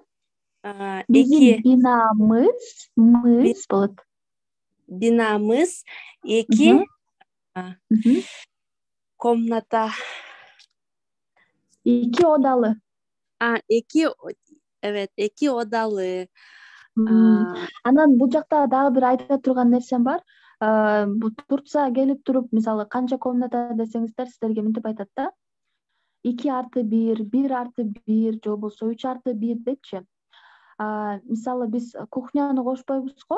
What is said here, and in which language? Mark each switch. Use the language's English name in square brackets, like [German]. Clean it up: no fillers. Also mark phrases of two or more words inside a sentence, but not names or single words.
[Turkish] iki Bizim binamız bulut. binamız iki Hı. komnata. İki odalı. iki odalı. [Kyrgyz] Анан бул жакта дагы бир айта турган нерсем бар. Бул Турция келип туруп, мисалы канча комната десеңиздер сиздерге мынтип айтат да. 2+1, 1+1 же болбосо 3+1 депчи. Мисалы биз кухняны кошпойбуз го.